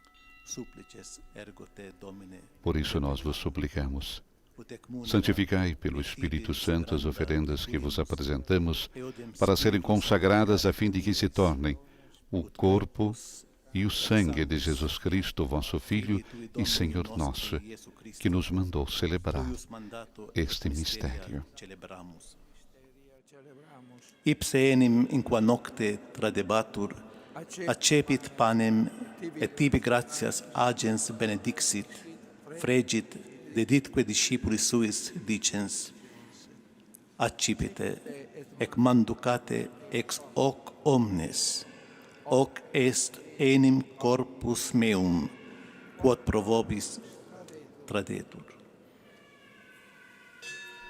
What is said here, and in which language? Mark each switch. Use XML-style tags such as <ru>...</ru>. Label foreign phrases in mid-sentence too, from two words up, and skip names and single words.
<pt>Por isso nós vos suplicamos, santificai pelo Espírito Santo as oferendas que vos apresentamos, para serem consagradas a fim de que se tornem o corpo e o sangue de Jesus Cristo, vosso Filho e Senhor nosso, que nos mandou celebrar este mistério.</pt> <la>Ipse enim in qua nocte tradebatur, accepit panem et tibi gratias agens benedixit, fregit, deditque discipulis suis dicens, accipite, ec manducate ex hoc omnes, hoc est enim corpus meum, quod pro vobis tradetur.</la>